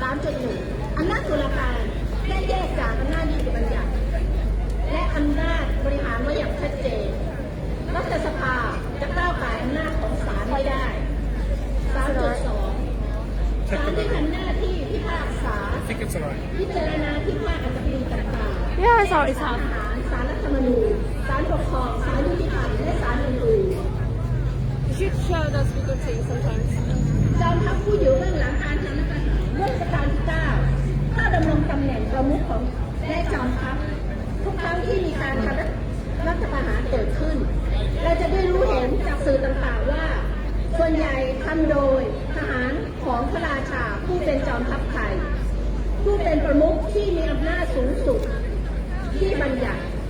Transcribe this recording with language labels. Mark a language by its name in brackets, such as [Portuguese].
[Thai] 3.1 อำนาจตุลาการได้แยกจากอำนาจนิติบัญญัติและอำนาจบริหารไว้อย่างชัดเจนรัฐสภาจะก้าวก่ายอำนาจของศาลไม่ได้ 3.2 ศาลที่ทำหน้าที่พิพากษาพิจารณาที่ว่าอันตรายต่างๆ [English] Yeah, it's [Thai] ศาลทหารศาลรัฐธรรมนูญศาลปกครองศาลยุติธรรมและศาลอื่นๆ [English] You should share those video things sometimes. [Thai] จอมทัพผู้อยู่เบื้องหลังการทำรัฐประหารเมื่อรัชกาลที่ 9 ถ้าดำรงตำแหน่งประมุขของและจอมทัพทุกครั้งที่มีการทำรัฐประหารเกิดขึ้นเราจะได้รู้เห็นจากสื่อต่างๆว่าส่วนใหญ่ทำโดยทหารของพระราชาผู้เป็นจอมทัพไทยผู้เป็นประมุขที่มีอำนาจสูงสุดที่บัญญัติ